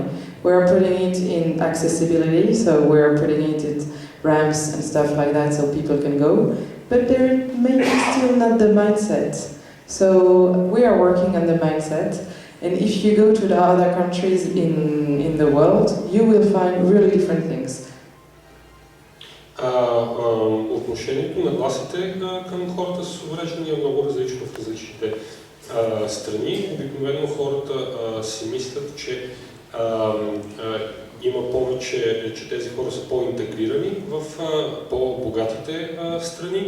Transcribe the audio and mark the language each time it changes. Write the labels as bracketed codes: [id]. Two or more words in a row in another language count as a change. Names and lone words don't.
[en] We're putting it in accessibility, so we're putting it in ramps and stuff like that so people can go, but there may be still not the mindset. So we are working on the mindset, and if you go to the other countries in the world, you will find really different things. [bg] Отношението на гласите към хората с увреждания е много различно в различните страни. Обикновено хората си мислят, че има повече, че тези хора са по-интегрирани в по-богатите страни.